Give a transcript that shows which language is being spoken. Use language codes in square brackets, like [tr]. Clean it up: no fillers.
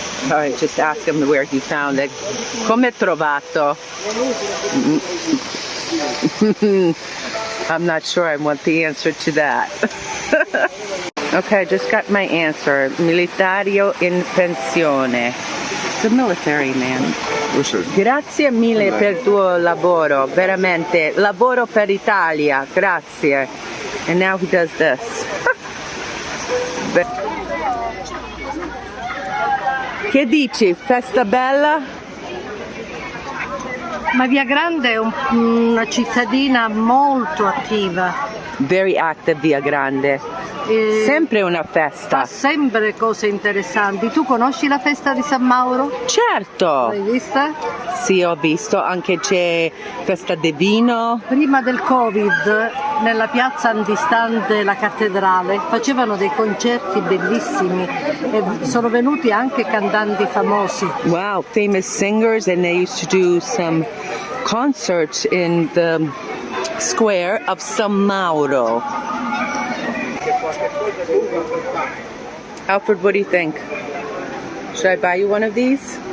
[en] All right, just ask him where he found it. [it] Come trovato? [en] I'm not sure I want the answer to that. Okay, I just got my answer. [it] Militario in pensione. [en] The military man. [it] Grazie mille per il tuo lavoro, veramente. Lavoro per Italia, grazie. [en] And now he does this. [it] Che dici? Festa bella? Ma Viagrande è una cittadina molto attiva. [en] Very active Viagrande. [it] Sempre una festa. Fa sempre cose interessanti. Tu conosci la festa di San Mauro? Certo! L'hai vista? Sì, ho visto, anche c'è festa di vino. Prima del Covid, nella piazza antistante la cattedrale, facevano dei concerti bellissimi e sono venuti anche cantanti famosi. [en] Wow, famous singers, and they used to do some concerts in the square of San Mauro. Alfred, what do you think? Should I buy you one of these?